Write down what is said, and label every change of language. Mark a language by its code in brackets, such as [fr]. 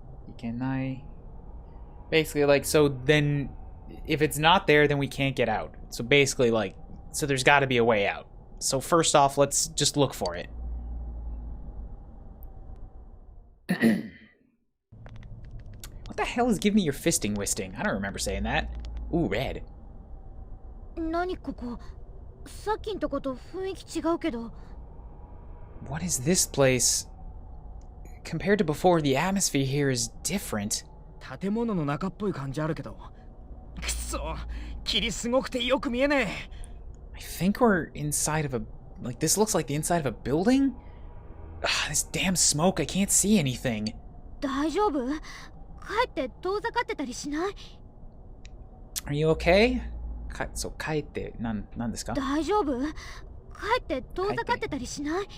[en] Ikenai. Basically, like, so then, if it's not there, then we can't get out. So basically, like, so there's got to be a way out. So first off, let's just look for it. What the hell is give me your fisting wisting? I don't remember saying that. Ooh, red. [ja] 何ここさっきんとこと雰囲気違うけど [en] What is this place? Compared to before, the atmosphere here is different. [ja] 建物の中っぽい感じあるけどくそ霧すごくてよく見えねえ [en] I think we're inside of a... Like, this looks like the inside of a building? Ugh, this damn smoke, I can't see anything. [ja] 大丈夫帰って遠ざかってたりしない [en] Are you okay? [ja] そう、帰って、なんですか? 大丈夫帰って遠ざかってたりしない